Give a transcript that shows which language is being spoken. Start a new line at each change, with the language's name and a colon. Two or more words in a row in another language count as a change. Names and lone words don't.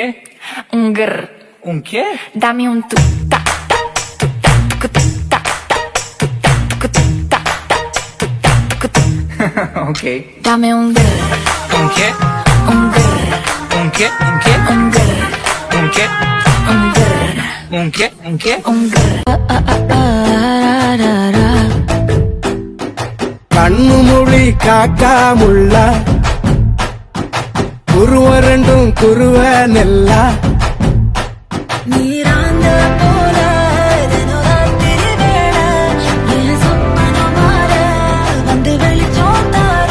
Spanish: Un grr. Un qué? Dame un tu ta ta tu ta tu ta ta tu ta ta tu. Okay. Dame un grr. Un qué? Un grr. Un qué? Un qué? Un grr. Un qué? Un grr. Un qué? Un qué? Un grr.
Tamil: கண்ணு மொழி காக்கா முள்ளா, குருவ ரெண்டும் குருவ நெல்லா. நீராந்த போல தினராத்திரி வேளை என் சொப்பனம் மாற வந்து வெளிச்சம் தார.